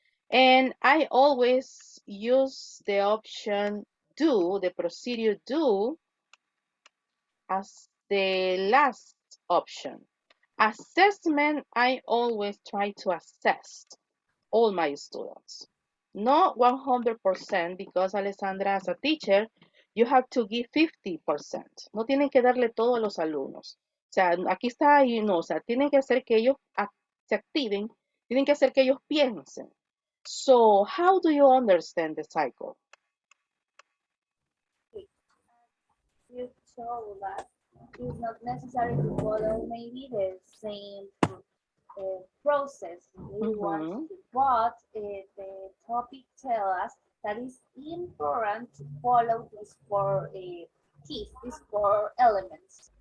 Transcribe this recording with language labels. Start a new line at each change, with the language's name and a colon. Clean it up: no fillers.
English: And I always use the option do, the procedure do, as the last option. Assessment, I always try to assess all my students. Not 100% because Alessandra, as a teacher, you have to give 50%.
Spanish: No tienen que darle todo a los alumnos. O sea, aquí está ahí, no, o sea, tienen que hacer que ellos se activen, tienen que hacer que ellos piensen.
English: So, how do you understand the cycle? You told us it's not necessary to follow maybe the same process. We want Mm-hmm. to, but the topic tell us that it's important to follow these four keys, these four elements.